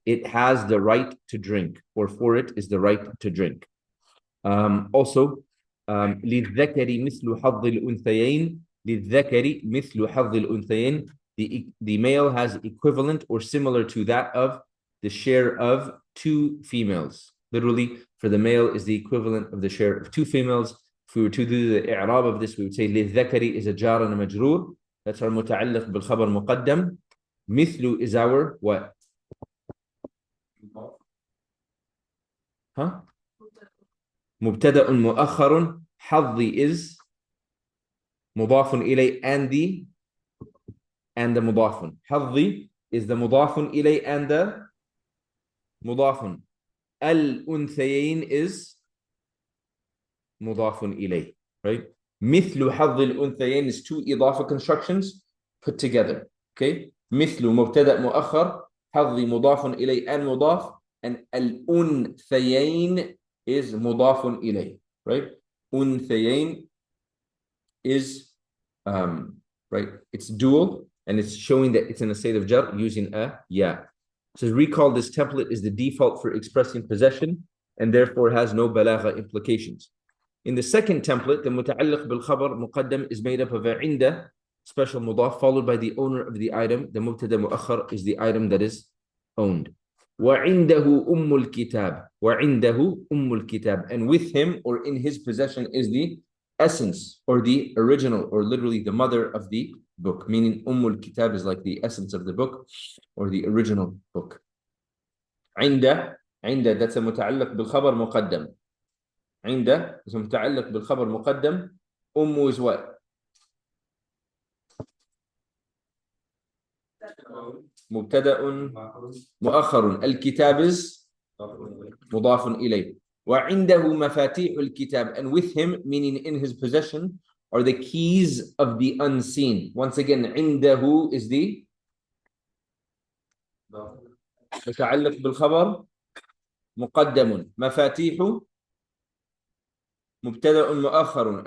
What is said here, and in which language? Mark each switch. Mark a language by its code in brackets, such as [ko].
[en] It has the right to drink, or for it is the right to drink. [ar] Also, للذكر مثل حظ الأنثيين. للذكر مثل حظ الأنثيين. [en] The male has equivalent or similar to that of the share of two females. Literally, for the male is the equivalent of the share of two females. If we were to do the i'rab of this, we would say للذكر is a jar and a majroor. That's our [ar] متعلق بالخبر مقدم. [en] مثل is our what? [ar] Huh? مبتدأ مؤخر. حظي is مضاف إليه and the مضاف. حظي is the مضاف إليه and the مضاف. الأنثيين is مضاف إليه, right? مثل حظ الأنثيين [en] is two إضافة constructions put together. [ar] Okay? مثل مبتدأ مؤخر. حظي مضاف إليه and مضاف, and الأنثيين is مضاف إليه, right? [en] أنثيين is right, it's dual and it's showing that it's in a state of jar using a ya. So recall this template is the default for expressing possession and therefore has no balagha implications. In the second template, the [ar] متعلق بالخبر مقدم [en] is made up of a عند special mudaf followed by the owner of the item. The mubtada muakhar is the item that is owned. [ar] وعنده أم الكتاب. وعنده أم الكتاب. [en] And with him or in his possession is the essence or the original or literally the mother of the book. Meaning الكتاب is like the essence of the book or the original book. [ar] عند [en] that's a [ar] متعلق بالخبر مقدم. عند is a متعلق بالخبر مقدم. [en] is what? [ar] مبتدأ مؤخر. الكتاب is مضاف إليه. وعنده مفاتيح الكتاب, [en] and with him meaning in his possession are the keys of the unseen. Once again, عنده is the متعلق بالخبر مقدم. [ar] مفاتيح مبتدأ مؤخر.